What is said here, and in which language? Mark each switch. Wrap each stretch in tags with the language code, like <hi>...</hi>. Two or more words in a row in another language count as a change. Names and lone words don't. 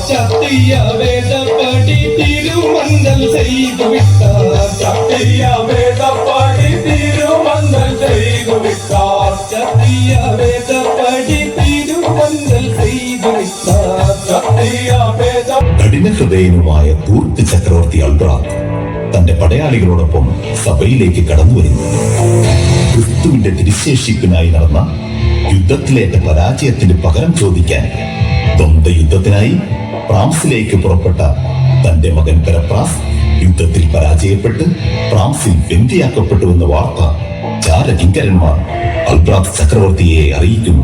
<ta>சத்திய வேதப்படி திருமந்தல் செய்து விட்டார் சத்திய வேதப்படி திருமந்தல் செய்து விட்டார் சத்திய வேதப்படி திருமந்தல் செய்து விட்டார் சத்திய வேத</ta> <ml>കഠിന ഹൃദയനുമായ തൂർത്ത് ചക്രവർത്തി അൽബ്രാത്ത് തന്റെ പടയാളികളോടൊപ്പം സഭയിലേക്ക് കടന്നു വരുന്നു. ക്രിസ്തുവിന്റെ തിരുശേഷിപ്പിനായി നടന്ന യുദ്ധത്തിലേറ്റ പരാജയത്തിന് പകരം ചോദിക്കാൻ ദ്വന്ദ്വ യുദ്ധത്തിനായി ഫ്രാൻസിലേക്ക് പുറപ്പെട്ട തന്റെ മകൻ പെരപ്രാസ് യുദ്ധത്തിൽ പരാജയപ്പെട്ട് ഫ്രാൻസിൽ ബന്ദിയാക്കപ്പെട്ടുവെന്ന വാർത്ത ചാരകിങ്കരന്മാർ അൽബ്രാത്ത് ചക്രവർത്തിയെ അറിയിക്കുന്നു.</ml>